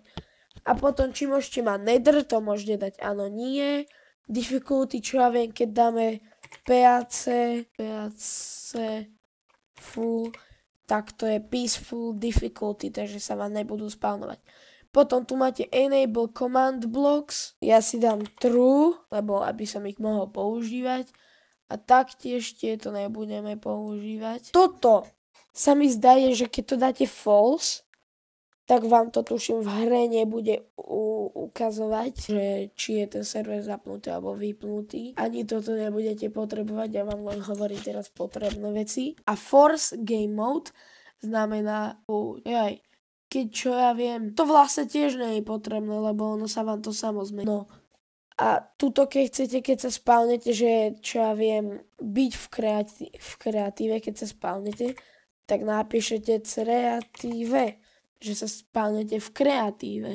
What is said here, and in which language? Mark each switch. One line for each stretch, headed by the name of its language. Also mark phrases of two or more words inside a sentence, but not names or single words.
Slovak: A potom, či môžete mať nether, to môžete dať áno, nie. Difficulty, čo ja viem, keď dáme PAC full, tak to je
English: peaceful difficulty,
Slovak: takže sa vám nebudú spawnovať. Potom tu máte
English: enable command blocks,
Slovak: ja si dám true, lebo aby som ich mohol používať. A taktiež tieto nebudeme používať. Toto sa mi zdá, že keď to dáte false, tak vám to tuším v hre nebude ukazovať, že či je ten server zapnutý alebo vypnutý. Ani toto nebudete potrebovať, ja vám len hovorím teraz potrebné veci. A
English: force game mode
Slovak: znamená, keď čo ja viem, to vlastne tiež nie je potrebné, lebo ono sa vám to samo zmení. No. A tuto keď chcete, keď sa spawnete, že čo ja viem, byť v kreatíve, keď sa spawnete, tak napíšete kreatíve, že sa spawnete v kreatíve.